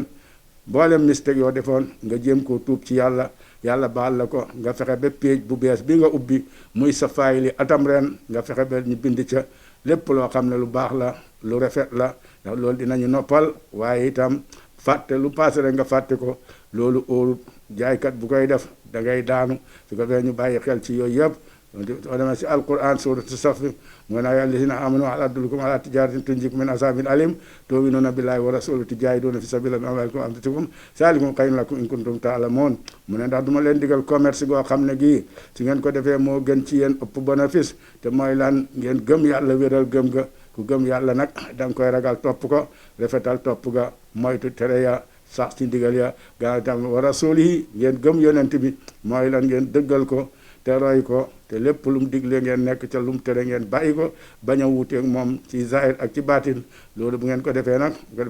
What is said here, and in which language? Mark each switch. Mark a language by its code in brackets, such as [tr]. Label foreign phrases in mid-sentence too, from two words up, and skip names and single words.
[wo] mboolem mistake yoo defoon nga jéem koo tuub ci yàlla yàlla baal la ko nga fexe ba page bu bees bi nga ubbi muy sa fayil yi atam ren nga fexe ba ñu bind ca lépp loo xam ne lu baax la lu rafet la ndax loolu dinañu noppal waaye itam fàtte lu paase rek nga fàtte ko loolu óorut jaaykat bu koy def da ngay daanu su ko defee ñu bàyyi xel ci yooyu yëpp soo demee si alquran suratu saf mu ne [ar] يا الذين آمنوا هل أدلكم على تجارة تنجيكم من عذاب أليم تؤمنون بالله ورسوله تجاهدون في سبيل الله بأموالكم وأنفسكم ذلكم خير لكم إن كنتم تعلمون [wo] mu ne ndax duma leen digal commerce goo xam ne gii su ngeen ko defee moo gën ci yéen ëpp bénéfice te mooy lan ngeen gëm yàlla wéral gëm ga ku gëm yàlla nag da nga koy ragal topp ko rafetal topp ga moytu tere ya sax ci ndigal ya gannaaw tam [ar] ورسوله [wo] ngeen gëm yonent bi mooy lan ngeen dëggal ko te roy ko te lépp lu mu digle ngeen nekk ca lu mu tere ngeen bàyyi ko bañ a wuuteeg moom ci zahir ak ci baatin loolu bu ngeen ko defee nag